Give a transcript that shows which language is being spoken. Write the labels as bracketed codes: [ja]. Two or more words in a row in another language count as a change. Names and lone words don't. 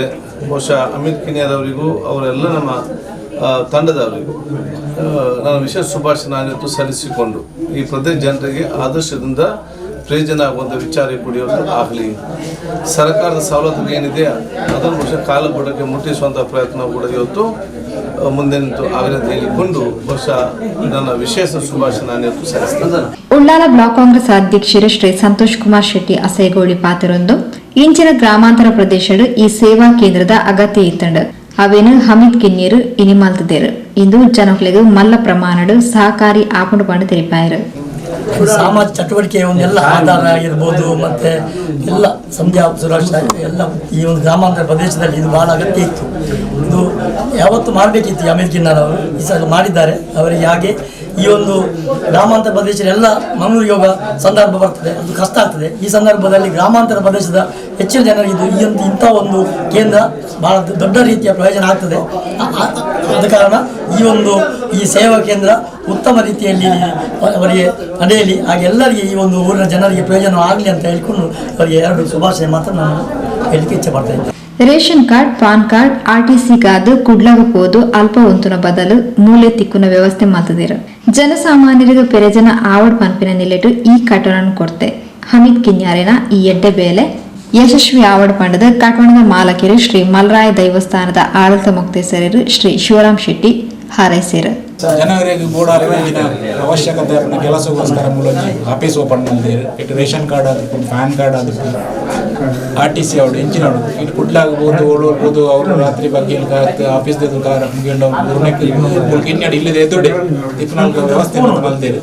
[kn] ಬಹುಶಃ ಹಮೀದ್ ಕಿನ್ಯರವರಿಗೂ ಅವರೆಲ್ಲ ನಮ್ಮ ತಂಡದವರಿಗೂ ನನ್ನ ವಿಶೇಷ ಶುಭಾಶಯ ನಾನು ಇವತ್ತು ಸಲ್ಲಿಸಿಕೊಂಡು ಈ ಪ್ರದೇಶ ಜನರಿಗೆ ಆದರ್ಶದಿಂದ ಪ್ರಯೋಜನ ಆಗುವಂಥ ವಿಚಾರ ಕೂಡ ಇವತ್ತು ಆಗಲಿ. ಸರ್ಕಾರದ ಸವಲತ್ತು ಏನಿದೆ ಅದನ್ನು ಬಹುಶಃ ಕಾಲಗುಡಕ್ಕೆ ಮುಟ್ಟಿಸುವಂಥ ಪ್ರಯತ್ನ ಕೂಡ ಇವತ್ತು ಮುಂದೆ ನಿಂತು ಆಗಲಿ ಹೇಳಿಕೊಂಡು ಬಹುಶಃ ನನ್ನ ವಿಶೇಷ ಶುಭಾಶಯ ನಾನು ಇವತ್ತು ಸಲ್ಲಿಸ್ತೇನೆ. [tcy] ಉಳ್ಳಾಲ ಬ್ಲಾಕ್ ಕಾಂಗ್ರೆಸ್ ಅಧ್ಯಕ್ಷರು ಶ್ರೀ ಸಂತೋಷ್ ಕುಮಾರ್ ಶೆಟ್ಟಿ ಅಸೇಗೋಳಿ ಪಾತ್ರರೊಂದು ಇಂಚಿನ ಗ್ರಾಮಾಂತರ ಪ್ರದೇಶಡು ಈ ಸೇವಾ ಕೇಂದ್ರದ ಅಗತ್ಯ ಇತ್ತಂಡು ಅವೇನು ಹಮೀದ್ ಕಿನ್ಯರು ಇನಿಮಾಲ್ತದೇರು ಇಂದು ಜನಗಳಿಗೆ ಮಲ್ಲ ಪ್ರಮಾಣಡು ಸಹಕಾರಿ ಆಪುಂಡು ಪಂಡು ತೆರಿಪಾಯರು. [kn] ಸಾಮಾಜಿಕ ಚಟುವಟಿಕೆ ಒಂದೆಲ್ಲ ಆಧಾರ ಆಗಿರ್ಬೋದು ಮತ್ತೆ ಎಲ್ಲ ಸಂಧ್ಯಾ ಸುರಕ್ಷಾ ಎಲ್ಲ ಈ ಒಂದು ಗ್ರಾಮಾಂತರ ಪ್ರದೇಶದಲ್ಲಿ ಇದು ಬಹಳ ಅಗತ್ಯ ಇತ್ತು. ಇದು ಯಾವತ್ತು ಮಾಡಬೇಕಿತ್ತು ಹಮೀದ್ ಕಿನ್ಯರವರು ಈ ಸಲ ಮಾಡಿದ್ದಾರೆ. ಅವರಿಗೆ ಹಾಗೆ ಈ ಒಂದು ಗ್ರಾಮಾಂತರ ಪ್ರದೇಶದ ಎಲ್ಲ ಮಂಗಳೂರಿಗೆ ಹೋಗೋ ಸಂದರ್ಭ ಬರ್ತದೆ, ಅದು ಕಷ್ಟ ಆಗ್ತದೆ. ಈ ಸಂದರ್ಭದಲ್ಲಿ ಗ್ರಾಮಾಂತರ ಪ್ರದೇಶದ ಹೆಚ್ಚಿನ ಜನರಿಗೆ ಇದು ಇಂಥ ಒಂದು ಕೇಂದ್ರ ಬಹಳ ದೊಡ್ಡ ರೀತಿಯ ಪ್ರಯೋಜನ ಆಗ್ತದೆ. ಆದ ಕಾರಣ ಈ ಸೇವಾ ಕೇಂದ್ರ ಉತ್ತಮ ರೀತಿಯಲ್ಲಿ ಅವರಿಗೆ ನಡೆಯಲಿ, ಹಾಗೆ ಎಲ್ಲರಿಗೆ ಈ ಒಂದು ಊರಿನ ಜನರಿಗೆ ಪ್ರಯೋಜನ ಆಗಲಿ ಅಂತ ಹೇಳಿಕೊಂಡು ಅವರಿಗೆ ಎರಡು ಶುಭಾಶಯ ಮಾತ್ರ ನಾನು ಹೇಳಲಿಕ್ಕೆ ಇಚ್ಛೆ ಪಡ್ತಾ ಇದ್ದೇನೆ. [en] ration card, PAN card, [tcy] ಆರ್ಟಿಸಿ ಗಾದು ಕುಡ್ಲಾಗಬಹುದು ಅಲ್ಪ ಒಂತುನ ಬದಲು ಮೂಲೆ ತಿಕ್ಕುನ ವ್ಯವಸ್ಥೆ ಮಾತದಿರು ಜನಸಾಮಾನ್ಯರಿಗೆ ಪ್ರಯೋಜನ ಆವಡ್ ಪಂಪಿನ ನಿಲೆಟು ಈ ಕಟ್ಟಡವನ್ನು ಕೊಡ್ತೆ ಹಮೀದ್ ಕಿನ್ಯಾರಿನ ಈ ಎಡ್ಡೆ ಬೇಲೆ ಯಶಸ್ವಿ ಆವಡ್ ಪಂಡದ ಕಟ್ಟಣದ ಮಾಲಕಿರು ಶ್ರೀ ಮಲ್ರಾಯ ದೈವಸ್ಥಾನದ ಆಡಳಿತ ಮುಕ್ತೇಸರರು ಶ್ರೀ ಶಿವರಾಮ್ ಶೆಟ್ಟಿ ಹಾರೈಸಿರು. [kn] ಜನವರಿಗೆ ಬೋರ್ಡ್ ಅವಶ್ಯಕತೆ ಕೆಲಸಗೋಸ್ಕರ ಮೂಲಕ [en] office open [kn] ಮಾಡಿದ್ದೇವೆ. [tcy] ಇಟ್ಟು [en] ration card [tcy] ಆದ್ರೂ [en] PAN card [tcy] ಆದ್ರೂ RTC ಅವಡು ಎಂಚಿನೋಡು ಇಟ್ಟು ಕುಡ್ಲಾಗಬಹುದು ಓಡೋರ್ಬೋದು ಅವರು ರಾತ್ರಿ ಬಗ್ಗೆ ಆಫೀಸ್ ಮುಗಿಕೊಂಡು ಇನ್ನೆಡು ಇಲ್ಲದೆ ಎದುಡೆ ತಿಪ್ಪನಾಲ್ಕು ವ್ಯವಸ್ಥೆ ಮಲ್ತೇವೆ.